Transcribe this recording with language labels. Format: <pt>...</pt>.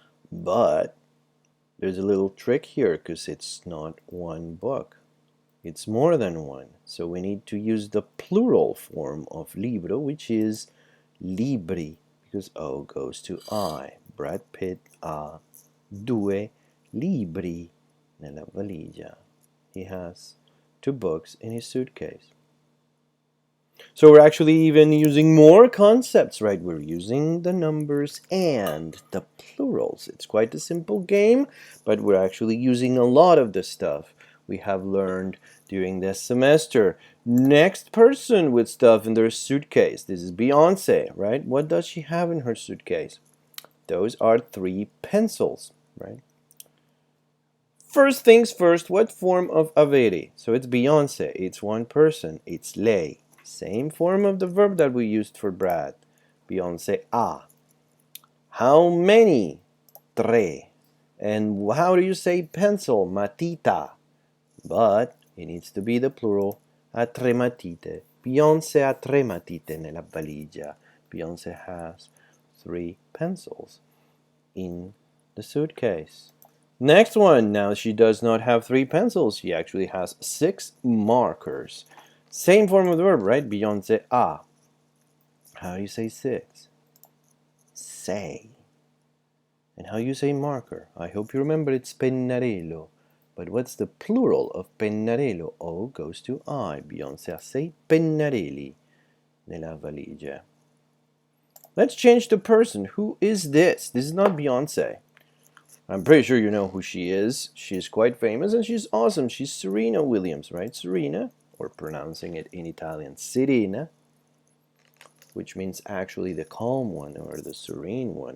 <en>But there's a little trick here because it's not one book. It's more than one. So we need to use the plural form of libro, which is libri, because O goes to I.</en> <it>Brad Pitt ha due libri nella valigia.</it> <en>He has two books in his suitcase. So we're actually even using more concepts, right? We're using the numbers and the plurals. It's quite a simple game, but we're actually using a lot of the stuff we have learned during this semester. Next person with stuff in their suitcase. This is Beyonce, right? What does she have in her suitcase? Those are 3 pencils, right? First things first, what form of avere? So it's Beyonce, it's one person, it's lei. Same form of the verb that we used for Brad.</en> <it>Beyonce ha.</it> <en>How many? Tre. And how do you say pencil? Matita. But it needs to be the plural.</en> <it>Ha tre matite. Beyonce ha tre matite nella valigia.</it> <en>Beyonce has 3 pencils in the suitcase. Next one. Now she does not have 3 pencils. She actually has 6 markers. Same form of the verb, right?</en> <it>Beyonce ha.</it> <en>How do you say 6? Sei. And how you say marker? I hope you remember it's pennarello. But what's the plural of pennarello? O goes to I.</en> <it>Beyonce ha 6 pennarelli nella valigia.</it> <en>Let's change the person. Who is this? This is not Beyonce. I'm pretty sure you know who she is. She's quite famous and she's awesome. She's Serena Williams, right? Serena, or pronouncing it in Italian, Serena, which means actually the calm one or the serene one.</en>